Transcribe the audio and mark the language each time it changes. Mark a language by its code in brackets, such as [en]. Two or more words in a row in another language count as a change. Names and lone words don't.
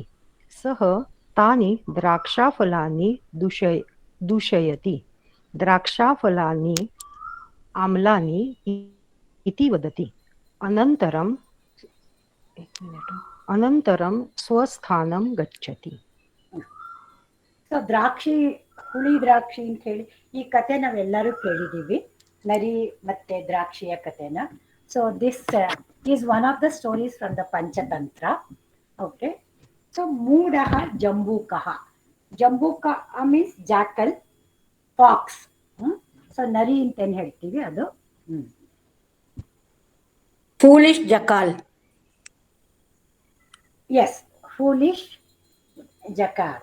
[sa] सः तानि द्राक्षाफलानि दूषयति. द्राक्षाफलानि आम्लानि इति वदति। अनन्तरं स्वस्थानं गच्छति. [kn] ಸೊ ದ್ರಾಕ್ಷಿ ಹುಳಿ ದ್ರಾಕ್ಷಿ ಅಂತ ಹೇಳಿ ಈ ಕತೆ ನಾವೆಲ್ಲರೂ ಕೇಳಿದ್ದೀವಿ, ನರಿ ಮತ್ತೆ ದ್ರಾಕ್ಷಿಯ ಕತೆನ. [en] So this is one of the stories from the Panchatantra. Okay, so [sa] ಮೂಢ ಜಂಬೂಕಃ. [en] Jambuka means jackal, fox. [kn] ಸೊ ನರಿ ಅಂತ ಏನ್ ಹೇಳ್ತೀವಿ ಅದು. [en] foolish jackal. Yes, foolish jackal.